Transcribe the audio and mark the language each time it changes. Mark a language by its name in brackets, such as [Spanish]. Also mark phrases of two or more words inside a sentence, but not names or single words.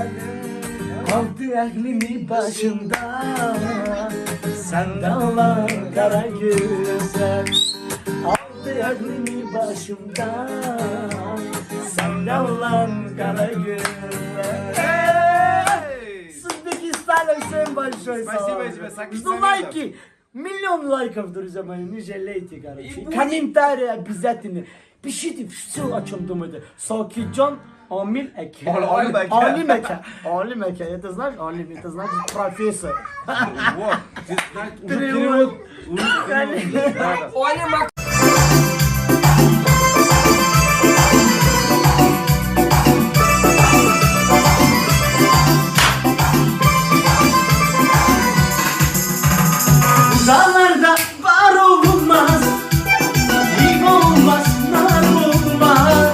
[Turkish] Aldı aklımı başımdan, sende olan kara güzel. Aldı aklımı başımdan, sende olan kara güzel. [Russian] Всем большое Спасибо тебе, Жду лайки. Миллион лайков, друзья мои. Не жалейте, короче. Комментарии обязательно. Пишите все, о чем думаете. Сокит Джон, Амиль Эке. Алим Эке. Алим Эке. Это знаешь? Алим, это значит профессор. Вот, ты знаешь, уже перевод. Олим [Turkish] Dağlarda var olmaz, hiv olmaz, nar olmaz.